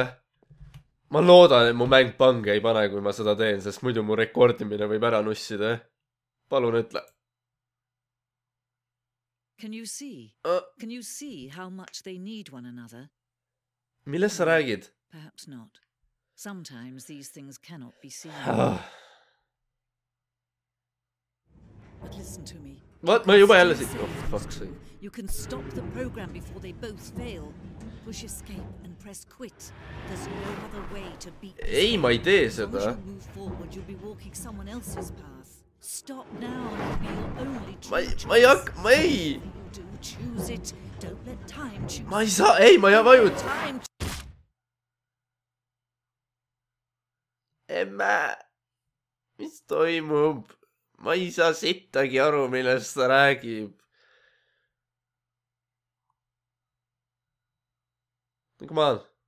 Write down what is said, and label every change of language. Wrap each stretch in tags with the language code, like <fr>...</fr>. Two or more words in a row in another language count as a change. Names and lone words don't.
<et>Ma loodan, et mu mäng pange ei pane, kui ma seda teen, sest muidu mu rekordimine võib ära nussida. Palun ütle.</et> <en>Can you see? Can you see how much they need one another?</en> <et>Millest sa räägid?</et> <en>Perhaps not. Sometimes these things cannot be seen. But listen to me. What?</en> <et>Ma juba jälle siit.</et> <en>Oh, fuck sake. You can stop the program before they both fail. Push escape and press quit. There's no other way to beat this.</en> <et>Ei, ma ei tee seda.</et> <en>As you move forward, you'll be walking someone else's path. Stop now and it'll be your only choice.</en> <et>Ma ei hakka, ma ei.</et> <en>Do choose it. Don't let time choose.</en> <et>Ma ei saa, ei, ma ei vajuta. Emme, mis toimub? Ma ei saa sittagi aru, millest ta räägib.</et> <en>Come on.</en>